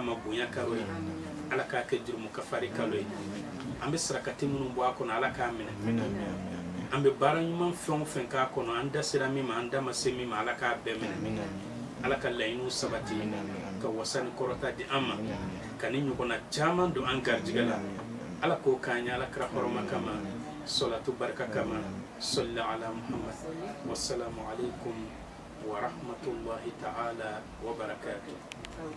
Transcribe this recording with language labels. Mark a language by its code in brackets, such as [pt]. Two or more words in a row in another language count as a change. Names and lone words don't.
[bm] ma bonya kalo in ala k'a kɛ jurumu kafari kalo in an bɛ sarakati minnu bɔ a kɔnɔ ala k'a minɛ an bɛ baara ɲuman fɛn o fɛn k'a kɔnɔ an da sera min ma an da ma se min ma ala k'a bɛɛ minɛ ala ka laɲiniw sabati ka wasa ni kɔrɔta di an ma ka ni ɲɔgɔnna caman don an garijɛgɛ la ala k'o k'an ye ala kira hɔrɔma kama salatu barika kama [ar] صل على محمد والسلام عليكم ورحمة الله تعالى وبركاته.